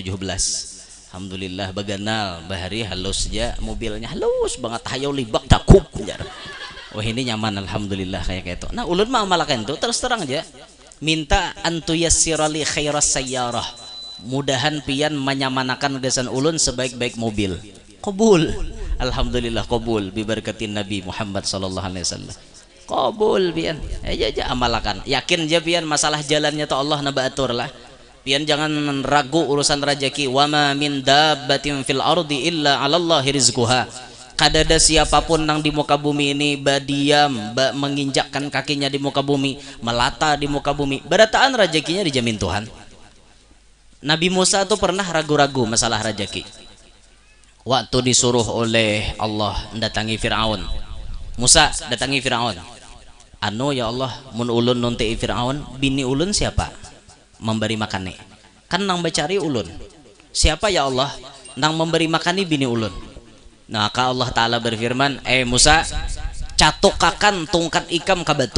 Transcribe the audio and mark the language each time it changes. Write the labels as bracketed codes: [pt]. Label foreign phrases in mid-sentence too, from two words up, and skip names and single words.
[bjn] Alhamdulillah baganal bahari halus aja mobilnya, halus banget, hayau libak cakup jar. Wah ini nyaman alhamdulillah kayak itu. Nah ulun mengamalkan itu terus terang aja minta [ar] أن تيسر لي خير السيارة, [bjn] mudahan pian menyamanakan gesan ulun sebaik-baik mobil. Qabul alhamdulillah, qabul biberkatin Nabi Muhammad [ar] صلى الله عليه وسلم. [bjn] Qabul pian aja amalkan, yakin aja pian masalah jalannya tuh Allah na baatur lah. Pian jangan ragu urusan rezeki. [ar] وما من دابة في الأرض إلا على الله رزقها. [bjn] Kada ada siapapun nang di muka bumi ini badiam menginjakkan kakinya di muka bumi, melata di muka bumi, berataan rezekinya dijamin Tuhan. Nabi Musa tuh pernah ragu-ragu masalah rezeki. waktu disuruh oleh Allah mendatangi Fir'aun. Musa datangi Fir'aun. Anu ya Allah, mun ulun nunti Fir'aun, bini ulun siapa memberi makan nih? Kan nang bacari ulun. Siapa ya Allah nang memberi makani bini ulun? Nah, ka Allah Ta'ala berfirman, Musa, catukakan tungkat ikam ke batu.